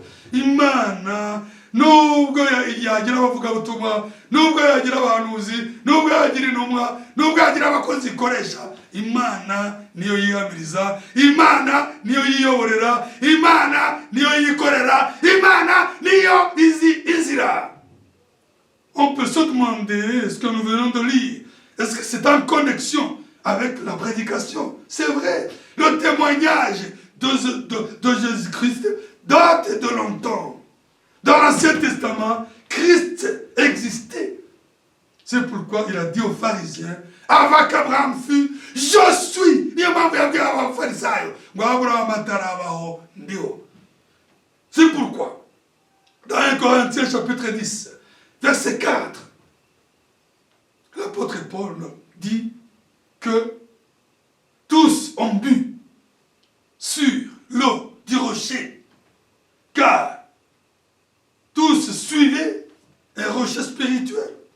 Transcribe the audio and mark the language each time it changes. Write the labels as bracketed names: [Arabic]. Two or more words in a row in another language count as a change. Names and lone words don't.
[Kinyarwanda] Imana nubwo yagira abavuga butumwa, nubwo yagira abahanuzi, nubwo yagira intumwa, nubwo yagira abakozi ikoresha, Imana niyo yihamiriza, Imana niyo yiyoborera, Imana niyo yikorera, Imana niyo izi inzira. [French] On peut se demander ce que nous venons de lire. Est-ce que c'est en connexion avec la prédication? C'est vrai. Le témoignage de Jésus-Christ date de longtemps. Dans l'Ancien Testament, Christ existait. C'est pourquoi il a dit aux pharisiens, avant qu'Abraham fût, je suis. [Kinyarwanda] Niyo mpamvu yabwiye abafarisayo ngo Abraham atarabaho ndiho. [French] C'est pourquoi dans 1 Corinthiens chapitre 10 verset 4, l'apôtre Paul dit que tous ont bu sur l'eau du rocher, car tous suivaient un rocher spirituel.